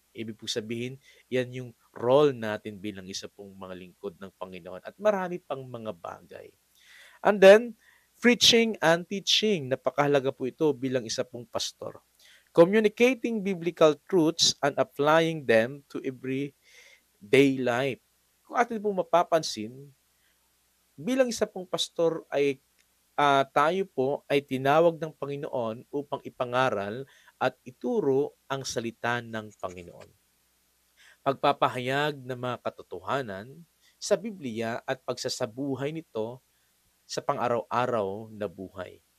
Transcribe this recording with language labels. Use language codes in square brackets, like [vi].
[tl] Ibig po sabihin, yan yung role natin bilang isa pong mga lingkod ng Panginoon at marami pang mga bagay. [en] And then, preaching and teaching. [tl] Napakahalaga po ito bilang isa pong pastor. [en] Communicating biblical truths and applying them to everyday life. [tl] Kung atin pong mapapansin, bilang isa pong pastor ay tayo po ay tinawag ng Panginoon upang ipangaral at ituro ang salita ng Panginoon. Pagpapahayag ng mga katotohanan sa Biblia at pagsasabuhay nito sa pang-araw-araw na buhay.